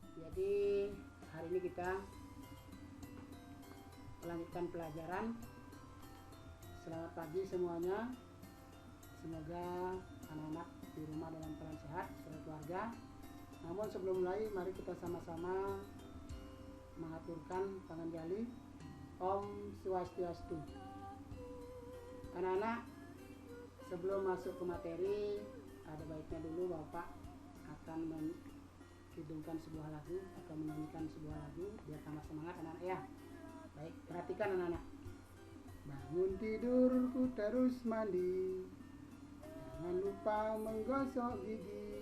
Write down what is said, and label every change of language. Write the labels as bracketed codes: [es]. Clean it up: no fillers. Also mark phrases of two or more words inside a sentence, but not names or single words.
[id] Jadi hari ini kita melanjutkan pelajaran. Selamat pagi semuanya. Semoga anak-anak di rumah dalam keadaan sehat serta keluarga. Namun sebelum mulai, mari kita sama-sama mengaturkan tangan jali. [ban] Om Swastiastu. [id] Anak-anak, sebelum masuk ke materi, ada baiknya dulu Bapak akan menghidungkan sebuah lagu atau menyanyikan sebuah lagu biar tambah semangat anak-anak ya. Baik, perhatikan anak-anak. Bangun tidurku terus mandi, jangan lupa menggosok gigi.